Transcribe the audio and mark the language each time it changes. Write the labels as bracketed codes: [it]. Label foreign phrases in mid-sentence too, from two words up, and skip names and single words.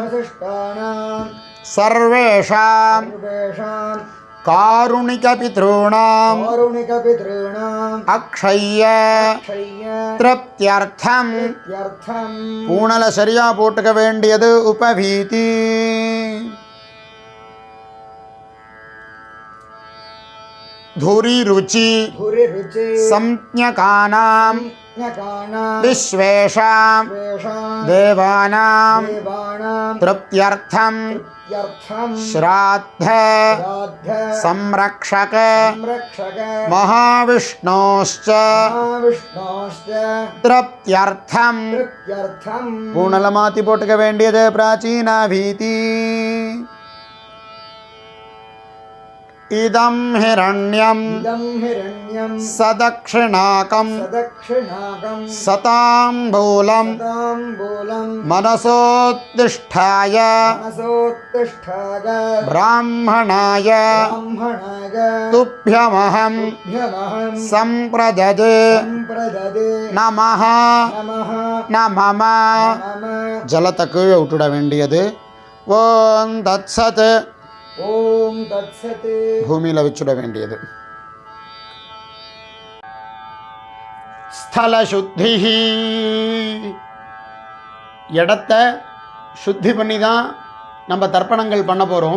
[sa] அவசிஷ்டானாம் சர்வேஷாம் சர்வேஷாம் காருணிகபித்ॄணாம் காருணிகபித்ॄணாம் அக்ஷய்ய அக்ஷய்ய திருப்தியர்த்தம். யர்த்தம் [ta] பூணலை சரியா போட்டுக்க வேண்டியது. உபவீதி [sa] धूरी रुचि धुरि रुचि संज्ञकानां ஞகானாம் विश्वेषां வேஷாம் देवानां தேவானாம் तृप्त्यर्थं யர்த்தம் श्राद्ध ராத்த संरक्षक சம்ரக்ஷக महाविष्णोश्च மகாவிஷ்ணோஸ்ச तृप्त्यर्थं. திருப்தியர்த்தம் [ta] பூணலை மாற்றி போட்டுக்க வேண்டியது. பிராச்சீனா [sa] भीति इदं हिरण्यं इदं हिरण्यम् सदक्षिणाकं சதக்ஷிணாகம் सताम्बूलं சதாம்பூலம் मनसोत्तिष्ठाय மனசோத்திஷ்டாக ब्राह्मणाय பிராமணாக तुभ्यमहं துப்யமஹம் सम्प्रददे சம்பிரததே नमः நமஹ न मम. நம [ta] ஜலத்தை கீழே விட்டுட வேண்டியது. [sa] ॐ तत्सत् ॐ तत्सत् [ta] பூமியில் வச்சுட வேண்டியது. ஸ்தல சுத்தி இடத்த சுத்தி பண்ணி தான் நம்ம தர்ப்பணங்கள் பண்ண போகிறோம்.